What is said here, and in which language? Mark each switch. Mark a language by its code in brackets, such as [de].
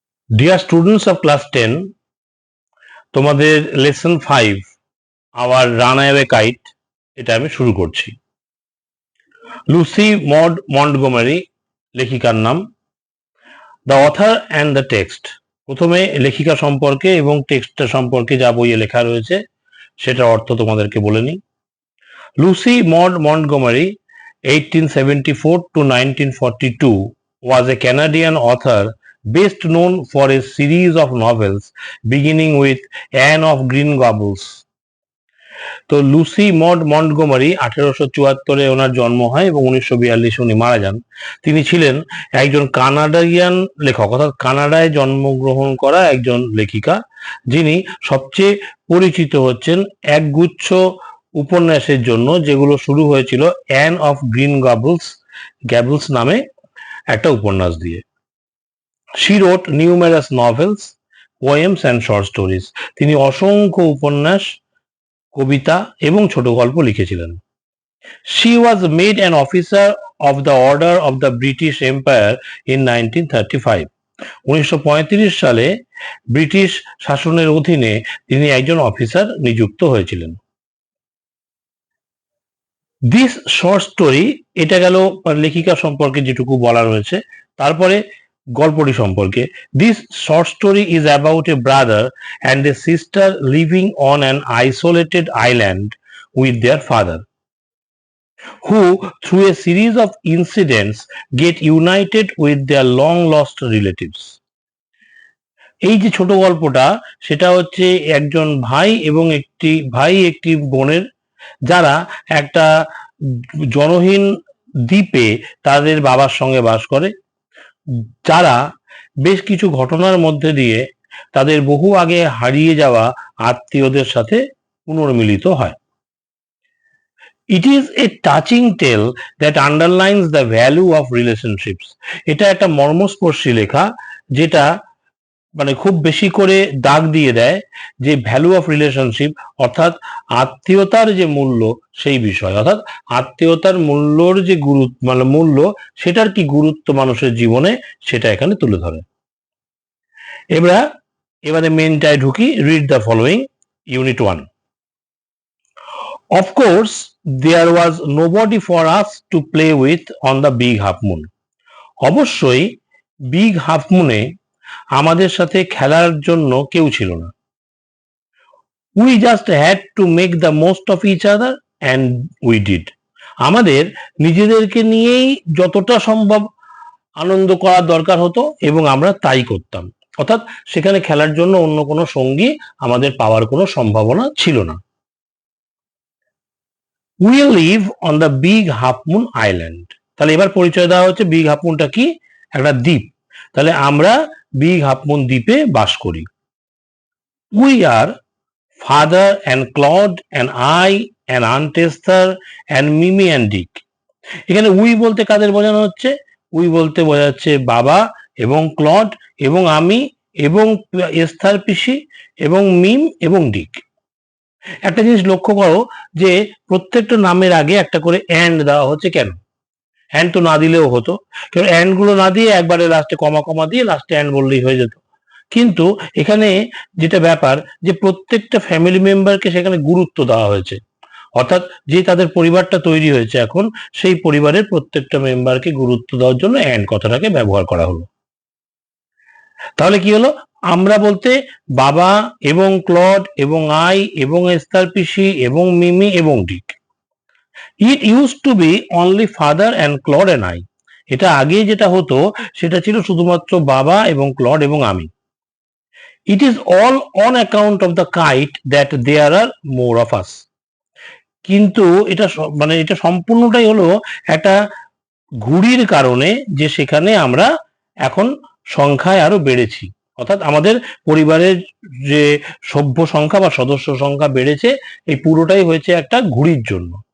[en] Dear students of class 10, [bn] তোমাদের lesson 5 hour run away kite এটা আমি শুরু করছি। লুসি মড মন্টগোমারি লেখিকার নাম। The author and the text, প্রথমে লেখিকা সম্পর্কে এবং টেক্সটটা সম্পর্কে যা বইয়ে লেখা রয়েছে সেটার অর্থ তোমাদেরকে বলে নিই। [en] Lucy Maud Montgomery 1874 to 1942 was a Canadian author best known for a series of novels beginning with Anne of Green Gables. [bn] তো লুসি মড মন্টগোমারি 1874-এ ওনার জন্ম হয় এবং 1942 উনি মারা যান। তিনি ছিলেন একজন কানাডিয়ান লেখক, অর্থাৎ কানাডায় জন্মগ্রহণ করা একজন লেখিকা, যিনি সবচেয়ে পরিচিত হচ্ছেন একগুচ্ছ উপন্যাসের জন্য, যেগুলো শুরু হয়েছিল অ্যান অফ গ্রিন গ্যাবলস নামে একটা উপন্যাস দিয়ে। [en] She wrote numerous novels, poems and short stories. [bn] তিনি অসংখ্য উপন্যাস, কবিতা এবং ছোট গল্প লিখেছিলেন। [en] She was made an officer of the Order of the British Empire in 1935. [bn] 1935 সালে ব্রিটিশ শাসনের অধীনে তিনি একজন অফিসার নিযুক্ত হয়েছিলেন। [en] this short story, [bn] এটা গেল লেখিকা সম্পর্কে যেটুকু বলা রয়েছে। তারপরে গল্পটি সম্পর্কে। [en] This short story is about a brother and a sister living on an isolated island with their father, who through a series of incidents get united with their long lost relatives. [bn] এই যে ছোট গল্পটা, সেটা হচ্ছে একজন ভাই এবং একটি বোনের, যারা একটা জনহীন দ্বীপে তাদের বাবার সঙ্গে বাস করে, যারা বেশ কিছু ঘটনার মধ্যে দিয়ে তাদের বহু আগে হারিয়ে যাওয়া আত্মীয়দের সাথে পুনর্মিলিত হয়। [en] It is a touching tale that underlines the value of relationships. [bn] এটা একটা মর্মস্পর্শী লেখা, যেটা মানে খুব বেশি করে দাগ দিয়ে দেয় যে [en] value of relationship, [bn] অর্থাৎ আত্মীয়তার যে মূল্য সেই বিষয়, অর্থাৎ আত্মীয়তার মূল্যর যে মূল্য, সেটার কি গুরুত্ব মানুষের জীবনে, সেটা এখানে তুলে ধরে। এবারে মেনটায় ঢুকি। [en] Read the following, unit 1. Of course, there was nobody for us to play with on the big half moon. [bn] অবশ্যই বিগ হাফ মুনে আমাদের সাথে খেলার জন্য কেউ ছিল না। [en] We just had to make the most of each other and we did. [bn] আমাদের নিজেদেরকে নিয়েই যতটা সম্ভব আনন্দ করার দরকার হতো এবং আমরা তাই করতাম, অর্থাৎ সেখানে খেলার জন্য অন্য কোনো সঙ্গী আমাদের পাওয়ার কোনো সম্ভাবনা ছিল না। [en] We live on the big half moon island. [bn] তাহলে এবার পরিচয় দেওয়া হচ্ছে বিগ হাফ মুনটা কি, একটা দ্বীপ। তাহলে আমরা বিগ হাফ মুন দ্বীপে বাস করি। [en] We are father and Claude and I and Aunt Esther and Mimi and Dick. [bn] এখানে উই বলতে কাদের বোঝানো হচ্ছে? উই বলতে বোঝাচ্ছে বাবা এবং ক্লড এবং আমি এবং এস্থার পিসি এবং মিম এবং ডিক। একটা জিনিস লক্ষ্য করো যে প্রত্যেকটা নামের আগে একটা করে অ্যান্ড দেওয়া হচ্ছে। কেন? অ্যান্ড তো না দিলেও হতো, কারণ অ্যান্ড গুলো না দিয়ে একবারে লাস্টে কমা দিয়ে লাস্টে অ্যান্ড বললেই হয়ে যেত। কিন্তু এখানে যেটা ব্যাপার, যে প্রত্যেকটা ফ্যামিলি মেম্বারকে সেখানে গুরুত্ব দেওয়া হয়েছে, অর্থাৎ যে তাদের পরিবারটা তৈরি হয়েছে এখন, সেই পরিবারের প্রত্যেকটা মেম্বারকে গুরুত্ব দেওয়ার জন্য অ্যান্ড কথাটাকে ব্যবহার করা হলো। তাহলে কি হলো? আমরা বলতে বাবা এবং ক্লড এবং আই এবং এস্থার পিসি এবং মিমি এবং ডিক। [en] It use to be only father and Claude and I. [bn] এটা আগে যেটা হতো সেটা ছিল শুধুমাত্র বাবা এবং ক্লড এবং আমি। [en] It is all on account of the kite that there are more of us. [bn] কিন্তু এটা সম্পূর্ণটাই হলো একটা ঘুড়ির কারণে, যে সেখানে আমরা এখন সংখ্যায় আরো বেড়েছি, অর্থাৎ আমাদের পরিবারের যে সভ্য সংখ্যা বা সদস্য সংখ্যা বেড়েছে, এই পুরোটাই হয়েছে একটা ঘুড়ির জন্য।